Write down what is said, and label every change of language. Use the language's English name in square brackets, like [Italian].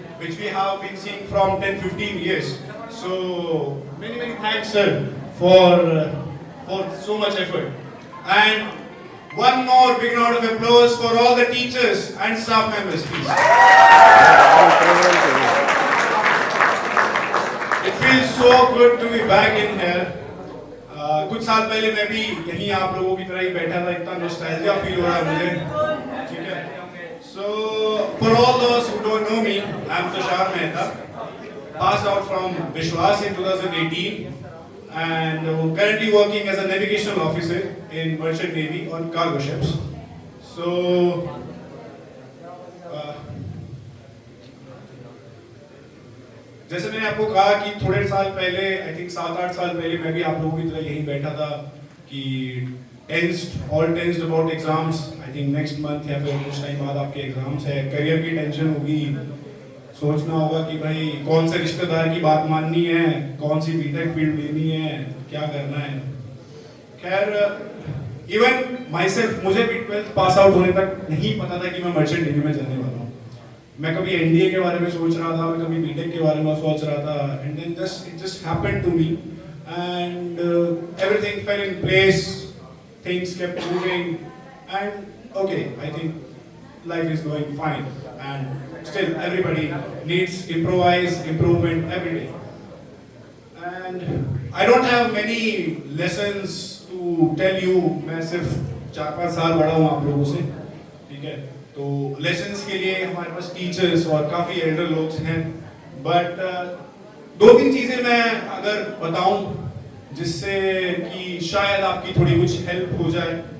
[English] which we have been seeing from 10-15 years. So many thanks, sir, for so much effort. And one more big round of applause for all the teachers and staff members, please. It feels so good to be back in here. [Hindi] कुछ साल पहले मैं भी यहीं आप लोगों की तरह ही बैठा था, इतना नॉस्टैल्जिया फील हो रहा है मुझे, ठीक है? [English] So for all those who don't know me, I'm Tushar Mehta, passed out from Vishwas in 2018 and currently working as a navigational officer in Merchant Navy on cargo ships. [Hindi] So जैसे मैंने आपको कहा कि थोड़े साल पहले, आई थिंक 7-8 साल पहले मैं भी आप लोगों की तरह यहीं बैठा था कि [English] tensed about exams, I think next month [Hindi] या फिर कुछ टाइम बाद आपके एग्जाम्स है, करियर की टेंशन होगी, सोचना होगा कि भाई कौन से रिश्तेदार की बात माननी है, कौन सी बीटेक फील्ड लेनी है, क्या करना है। खैर [English] even myself, [Hindi] मुझे भी 12th पास आउट होने तक नहीं पता था कि मैं मर्चेंट नेवी में जाने वाला हूँ। मैं कभी एनडीए के बारे में सोच रहा था, [English] मैं कभी बीटेक के बारे में सोच रहा था, and then it just happened to me and everything fell in place, things kept moving and okay, I think life is going fine and still everybody needs improvement every day. And I don't have many lessons to tell you. [Hindi] मैं सिर्फ 4-5 साल बड़ा हूँ आप लोगों से, ठीक है? तो लेसन्स के लिए हमारे पास टीचर्स और काफ़ी एल्डर लोग हैं, बट 2-3 चीज़ें मैं अगर बताऊं जिससे कि शायद आपकी थोड़ी कुछ हेल्प हो जाए।